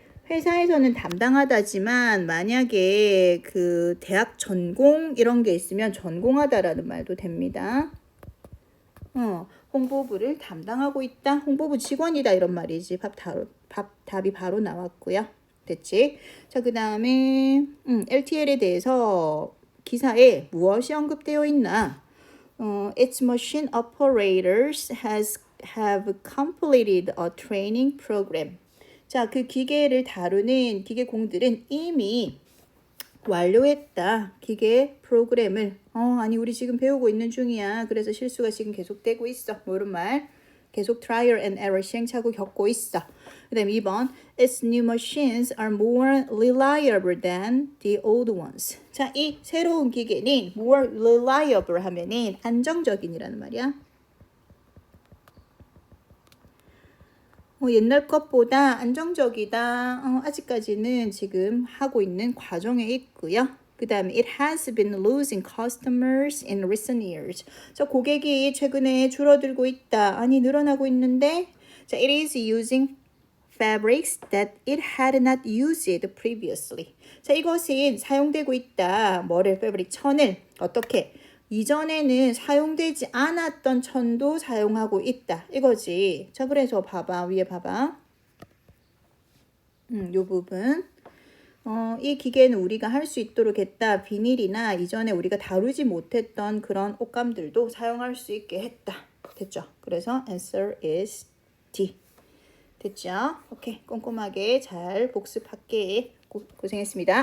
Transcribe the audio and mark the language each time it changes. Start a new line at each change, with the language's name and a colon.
Korean: 회사에서는 담당하다지만 만약에 그 대학 전공 이런 게 있으면 전공하다라는 말도 됩니다. 홍보부를 담당하고 있다. 홍보부 직원이다 이런 말이지. 답이 바로 나왔고요. 됐지? 자, 그 다음에 LTL에 대해서 기사에 무엇이 언급되어 있나?
English: Its machine operators have completed a training program.
Korean: 자, 그 기계를 다루는 기계공들은 이미 완료했다. 기계 프로그램을. 아니 우리 지금 배우고 있는 중이야. 그래서 실수가 지금 계속되고 있어. 뭐 이런 말. 계속
English: trial and error
Korean: 시행착오 겪고 있어. 그 다음 2번.
English: Its new machines are more reliable than the old ones.
Korean: 자, 이 새로운 기계는
English: more reliable
Korean: 하면은 안정적인이라는 말이야. 옛날 것보다 안정적이다. 아직까지는 지금 하고 있는 과정에 있고요. 그 다음에
English: it has been losing customers in recent years.
Korean: 자, 고객이 최근에 줄어들고 있다. 아니, 늘어나고 있는데 자,
English: it is using fabrics that it had not used previously.
Korean: 자, 이것은 사용되고 있다. 뭐를? fabric, 천을. 어떻게? 이전에는 사용되지 않았던 천도 사용하고 있다. 이거지. 자, 그래서 봐봐. 위에 봐봐. 요 부분. 이 기계는 우리가 할 수 있도록 했다. 비닐이나 이전에 우리가 다루지 못했던 그런 옷감들도 사용할 수 있게 했다. 됐죠?
English: 그래서 answer is D.
Korean: 됐죠? 오케이. 꼼꼼하게 잘 복습할게. 고생했습니다.